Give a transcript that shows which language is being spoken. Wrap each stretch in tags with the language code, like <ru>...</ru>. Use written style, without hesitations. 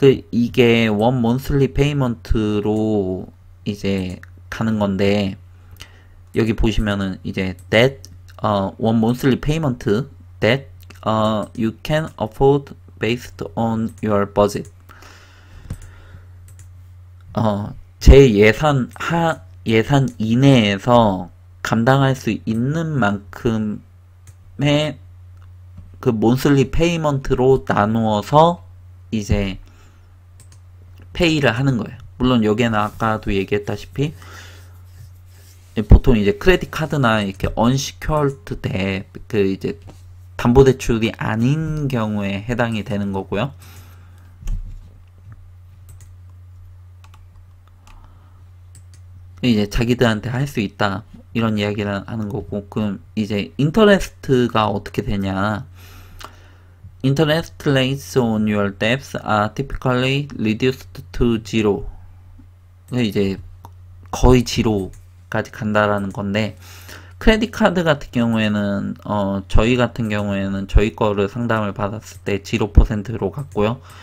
<ko>이게</ko> <en>one monthly payment로</en> <ko>이제 가는 건데, 여기 보시면은 이제</ko> <en>that one monthly payment that you can afford based on your budget.</en> <ko>제 예산 이내에서 감당할 수 있는 만큼의 그 몬슬리 페이먼트로 나누어서 이제 페이를 하는 거예요. 물론 여기에는 아까도 얘기했다시피 보통 이제 크레딧 카드나 이렇게 언시큐어드 대 이제 담보대출이 아닌 경우에 해당이 되는 거고요. 이제 자기들한테 할 수 있다, 이런 이야기를 하는 거고, 그럼 이제 인터레스트가 어떻게 되냐.</ko> <en>Interest rates on your debts are typically reduced to zero.</en> <ko>이제 거의 제로까지 간다라는 건데, 크레딧 카드 같은 경우에는 저희 같은 경우에는 저희 거를 상담을 받았을 때 0%로 갔고요.</ko>